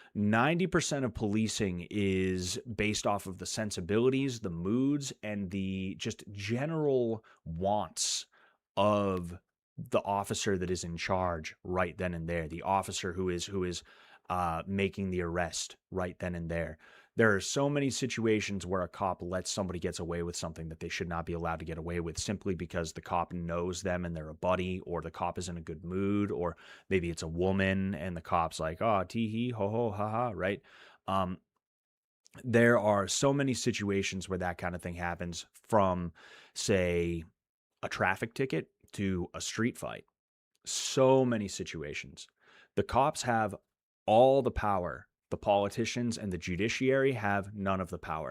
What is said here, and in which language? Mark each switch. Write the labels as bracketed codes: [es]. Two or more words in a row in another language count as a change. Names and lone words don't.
[en] 90% of policing is based off of the sensibilities, the moods, and the just general wants of the officer that is in charge right then and there, the officer who is making the arrest right then and there. There are so many situations where a cop lets somebody get away with something that they should not be allowed to get away with, simply because the cop knows them and they're a buddy, or the cop is in a good mood, or maybe it's a woman and the cop's like, oh, tee hee, ho ho, ha ha, right? There are so many situations where that kind of thing happens, from, say, a traffic ticket to a street fight. So many situations. The cops have all the power. The politicians and the judiciary have none of the power.